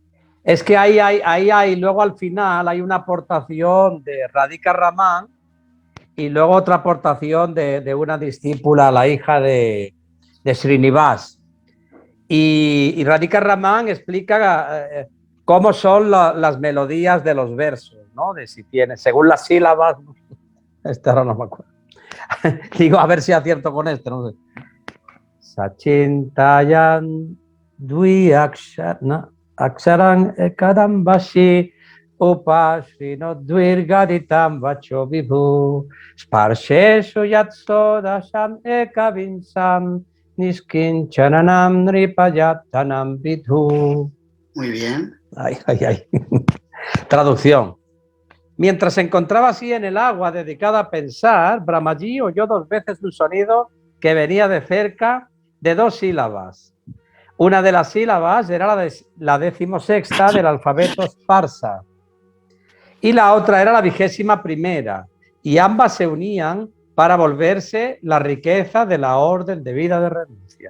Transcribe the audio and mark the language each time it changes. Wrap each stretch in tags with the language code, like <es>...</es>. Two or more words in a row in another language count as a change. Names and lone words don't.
<es>Es que ahí hay, luego al final hay una aportación de Radhika Raman y luego otra aportación de una discípula, la hija de Srinivas. Y Radhika Raman explica cómo son las melodías de los versos, ¿no? De si tiene, según las sílabas. Ahora no me acuerdo. Digo, a ver si acierto con esto, no sé.</es> <sa>सचिन्तयन् द्व्यक्षरम् एकदाम्भस्य् उपाशृणोद् द्विर्गदितं वचो विभुः स्पर्शेषु यत् षोडशम् एकविंशं निष्किञ्चनानां नृप यद् धनं विदुः.</sa> <es>Muy bien. Ay. Traducción. Mientras se encontraba así en el agua dedicada a pensar, Brahmaji oyó 2 veces un sonido que venía de cerca de 2 sílabas. Una de las sílabas era la 16ª del alfabeto parsa y la otra era la 21ª, y ambas se unían para volverse la riqueza de la orden de vida de renuncia.</es>